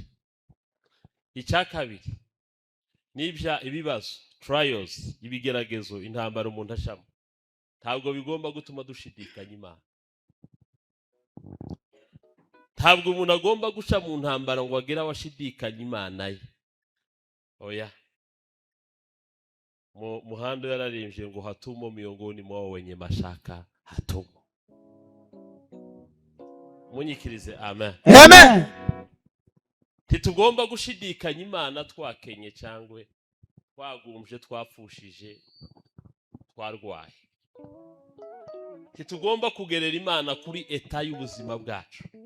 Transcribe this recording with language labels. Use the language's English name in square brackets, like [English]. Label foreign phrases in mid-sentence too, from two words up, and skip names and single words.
[Kinyarwanda] Icya kabiri nibya ibibazo, trials, ibigeragezo, intambara umuntu ashamo, ntabwo bigomba gutuma dushidikanya Imana. Ntabwo umuntu agomba guca mu ntambara ngo agere awashidikanya Imana ye. Oya. Muhando yararimbye ngo [Swahili] hatumo miongoni mwao wenye mashaka hatumo. [Kinyarwanda] Munyikirize amen. Amen. Titugomba gushidikanya Imana twakenye cyangwa twagumje, twapfushije, twarwaye. Titugomba kugerera Imana kuri eta y'ubuzima bwacu.